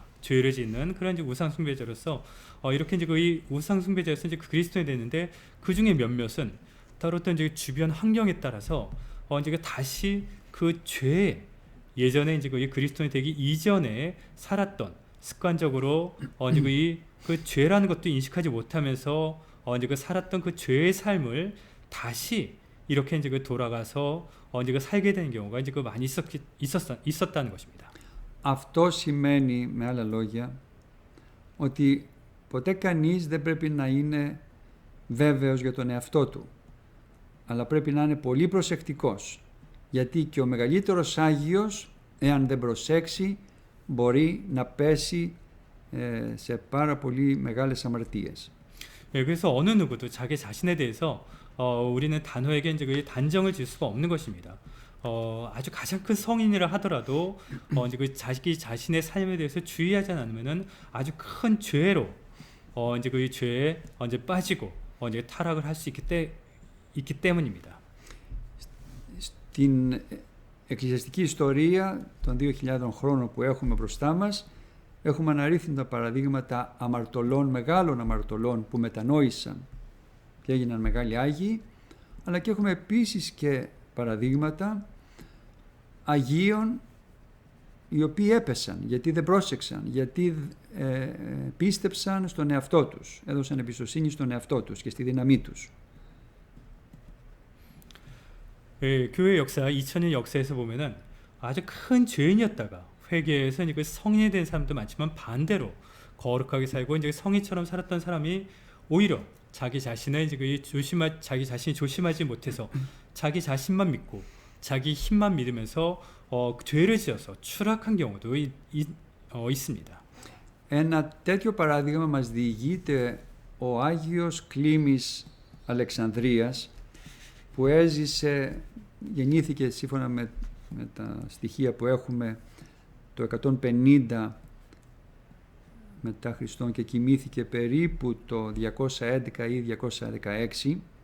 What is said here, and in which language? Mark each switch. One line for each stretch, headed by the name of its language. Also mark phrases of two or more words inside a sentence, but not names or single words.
Korean: 죄를 짓는 그런 이제 우상 숭배자로서 이렇게 이제 그 우상 숭배자로서 이제 그 그리스도인이 됐는데, 그 중에 몇몇은 따로 또 이제 주변 환경에 따라서 이제 그 다시 그 죄, 예전에 이제 그 그리스도인이 되기 이전에 살았던 습관적으로 이제 그 죄라는 것도 인식하지 못하면서 이제 그 살았던 그 죄의 삶을 다시 이렇게 이제 그 돌아가서 이제 그 살게 되는 경우가 이제 그 많이 있었다는 것입니다.
Greek: Αυτό σημαίνει, με άλλα λόγια, ότι ποτέ κανείς δεν πρέπει να είναι βέβαιος για τον εαυτό του, αλλά πρέπει να είναι πολύ προσεκτικός, γιατί και ο μεγαλύτερος Άγιος, εάν δεν προσέξει, μπορεί να πέσει σε πάρα πολύ μεγάλες αμαρτίες.
Korean: 예, 그래서 어느 누구도 자기 자신에 대해서 우리는 단호하게 이제 그 단정을 질 수가 없는 것입니다. 아주 가장 큰 성인이라 하더라도 이제 그 자기 자신의 삶에 대해서 주의하지 않으면은 아주 큰 죄로 이제 그 죄에 이제 빠지고 이제 타락을 할 수 있기 때문입니다.
Greek: Στην εκκλησιαστική ιστορία των 2.000 χρόνων που έχουμε μπροστά μας, έχουμε αναρρύθμιτα παραδείγματα αμαρτωλών, μεγάλων αμαρτωλών που μετανόησαν και έγιναν μεγάλοι Άγιοι, αλλά και έχουμε επίσης και παραδείγματα Αγίων οι οποίοι έπεσαν, γιατί δεν πρόσεξαν, γιατί πίστεψαν στον εαυτό τους, έδωσαν εμπιστοσύνη στον εαυτό τους και στη δύναμή τους.
Korean: 예, 교회 역사, 2000년 역사에서 보면은 아주 큰 죄인이었다가 회개해서 이제 그 성인이 된 사람도 많지만 반대로 거룩하게 살고 이제 성인처럼 살았던 사람이 오히려 자기 자신의 이제 그 자기 자신이 조심하지 못해서 자기 자신만 믿고 자기 힘만 믿으면서 죄를 지어서 추락한 경우도 있습니다.
Greek: Ένα τέτοιο παράδειγμα μας διηγείται ο Άγιος Κλίμης Αλεξανδρίας, που γεννήθηκε σύμφωνα με τα στοιχεία που έχουμε το 150 μετά Χριστόν και κοιμήθηκε περίπου το 211 ή 216,